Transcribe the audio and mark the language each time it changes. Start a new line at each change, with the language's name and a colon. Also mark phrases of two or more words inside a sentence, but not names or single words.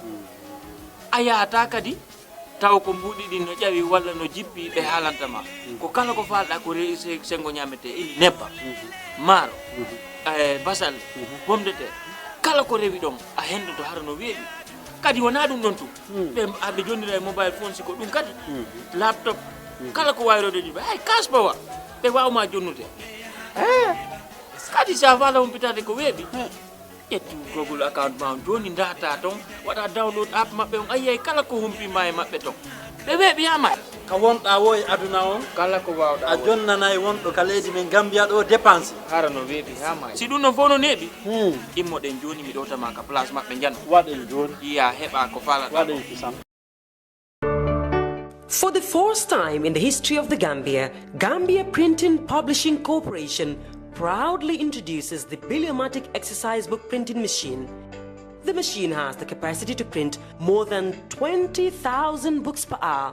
Fula: weebi aya ata kadi taw ko mbudi din no jawi walla no jippi be halantama ko kala ko falda ko sengo nyamete ini nebba maro basal
French: pomme de terre
Fula: kala ko rewi don a hendo to harano weebi kadi wona dum don tu be abbe jondira
English: mobile phone
Fula: siko dum kadi laptop kala ko wayrode jibe ay kaspawa be wawma jonnude kadi sa fala on pitade ko weebi etu Google account ma joni data ton wada
English: download app
Fula: mabbe on ayay kala ko humpi may mabbe ton be weebi ama ka wonɗa wo e aduna on kala ko wawɗa a jonnanayi wonɗo ka leydi men Gambia ɗo dépense harano weebi ha ma si ɗum non fof no neeɓi immoɗen joni mi ɗowtama ka place maɓɓe jan waɗen joni iya heɓa ko falata waɗen kisam.
English: For the first time in the history of the Gambia, Gambia Printing Publishing Corporation proudly introduces the Biliomatic exercise book printing machine. The machine has the capacity to print more than 20,000 books per hour.